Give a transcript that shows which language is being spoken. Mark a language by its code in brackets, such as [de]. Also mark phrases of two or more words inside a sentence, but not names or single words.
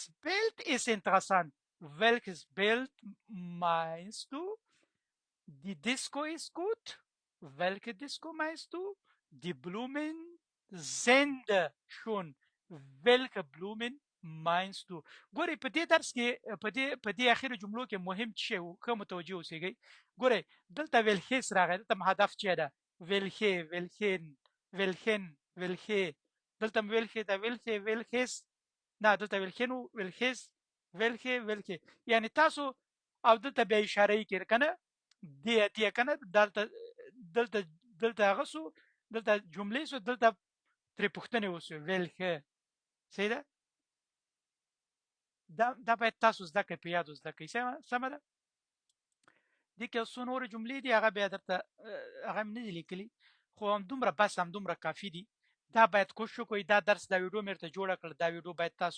[de] Bild ist interessant welches Bild meinst du Die Disco ist gut welche Disco meinst du Die Blumen sind schön welche Blumen meinst du [ps] ګورئ په دې درس کې په دې اخیرو جملو کې مهم څه شی و ښه متوجه اوسېږئ ګورئ دلته welches راغی دلته هدف چی ده [de] welche welchen [ps] دلته welche ده welches نه دلته [de] welchen welches welche [ps] یعنی تاسو او دلته بیا اشاره یې کړئ که نه دې که نه دلته هغه سو دلته جملې سو دلته ترې پوښتنې وسوې welche صحیح ده دا باید تاسو زده کړئ په یادو زده کړئ سمه ده دې کې څو نورې جملې دي هغه بیا درته هغه مې نه دي لیکلي خو همدومره بس همدومره کافي دي دا باید کوشش وکړئ دا درس دا ویډیو مې درته جوړه کړه دا ویډیو باید تاسو